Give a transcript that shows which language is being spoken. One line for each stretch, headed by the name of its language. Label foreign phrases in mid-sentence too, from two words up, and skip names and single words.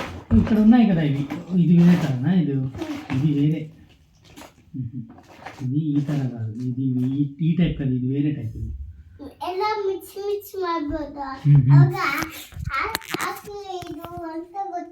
Telugu: ఇక్కడ ఉన్నాయి కదా ఇవి, ఇది వేరే తరనా? ఇది వేరే. ఇది ఈ తర కాదు, ఇది ఈ టైప్ కదా, ఇది వేరే టైప్. ఇది
Kannada: ಎಲ್ಲ ಮಿಕ್ಸ್ ಮಾಡ್ಬೋದಾ? ಹ್ಮ್. ಅವಾಗ ಹಾಕಿ ಇದು ಅಂತ